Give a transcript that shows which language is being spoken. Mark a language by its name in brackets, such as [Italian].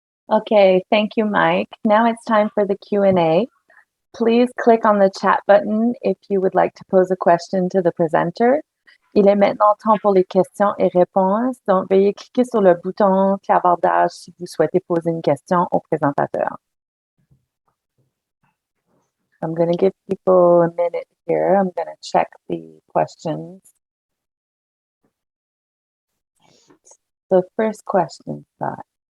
[English] Okay, thank you, Mike. Now it's time for the Q&A. Please click on the chat button if you would like to pose a question to the presenter. [French] Il est maintenant temps pour les questions et réponses. Donc, veuillez cliquer sur le bouton clavardage si vous souhaitez poser une question au présentateur. [English] I'm going to give people a minute here. I'm going to check the questions. So first question, Scott.